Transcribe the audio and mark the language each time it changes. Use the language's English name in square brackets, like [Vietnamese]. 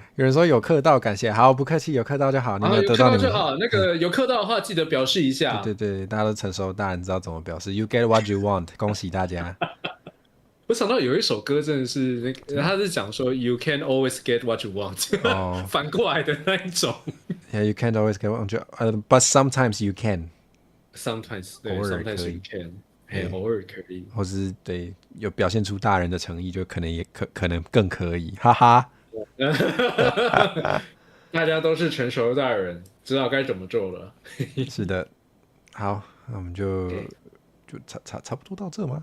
[Chinese] 有人说有氪到，感谢，好，不客气，有氪到就好。你们得到你们就好。那个有氪到的话，记得表示一下。对，大家都成熟大人，知道怎么表示。 [English] You get what you want， [Chinese] 恭喜大家。我想到有一首歌真的是那个，他是讲说 [English] You can't always get what you want， [Chinese] 反过来的那一种。 [English] Yeah, you can't always get what you want, but sometimes you can. [Chinese] Sometimes 对，偶尔可以 can， 偶尔可以，或是对有表现出大人的诚意，就可能也可能更可以，哈哈。大家都是成熟的大人，知道该怎么做了。是的，好，那我们就差不多到这吗？